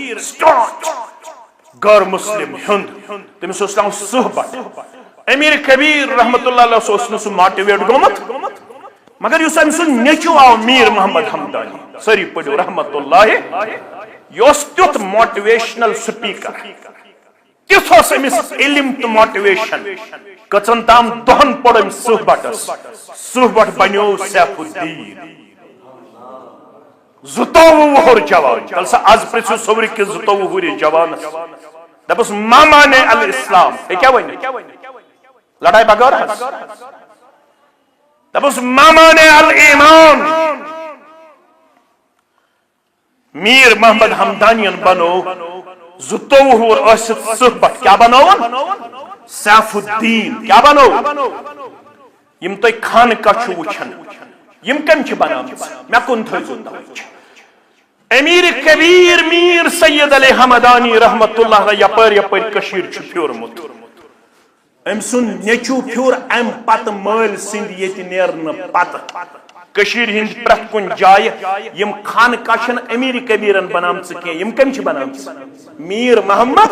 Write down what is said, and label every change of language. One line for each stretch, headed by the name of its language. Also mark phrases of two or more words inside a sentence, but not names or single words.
Kashmiri: غیر مسلم ہند تمس اوس ناو صحبت امیر کبیر رحمت اللہ علیہ اوس نہٕ سُہ ماٹویٹ گوٚمُت مگر یُس أمۍ سُنٛد نیٚچوٗ آو میر محمد حمدانی سٲری پٔرِو رحمت اللہ یہِ اوس تیُتھ
English: motivational speaker
Kashmiri: تیُتھ اوس أمِس علم تہٕ موٹویشن کٔژن تام دۄہن پوٚر أمۍ صحبتس صحبت بنیو سیف الدین 22 وُہُر جوان کل سا آز پرژھِو صبرِ کِس 22 وُہرِ جوانس دپس
Arabic: ماما نے الاسلام
Kashmiri: یہ کیا ونہِ لڑائی بغٲر حظ دپس
Arabic: ماما نے الایمان
Kashmiri: میر محمد حمدانین بنو 22 وُہُر ٲسِتھ صحبت کیا بنوون سیف الدین کیا بنو یم تُہۍ خانقاہ چھِو وٕچھان یم کم چھ بنامژ مے کُن تھٲیزو توجہ امیر کبیر میر سید علی حمدانی رحمت اللہ یپٲرۍ یپٲرۍ کٔشیٖر چھُ پھیوٗرمُت أمۍ سُنٛد نیٚچوٗ پھیوٗر امہِ پتہٕ مٲلۍ سٕنٛدِ ییٚتہِ نیرنہٕ پتہٕ کٔشیٖرِ ہٕنٛدۍ پرٛٮ۪تھ کُنہِ جایہِ یِم خانقاہ چھنہٕ امیر کبیرن بنامژٕ کینٛہہ یم کم چھِ بنامژٕ میر محمد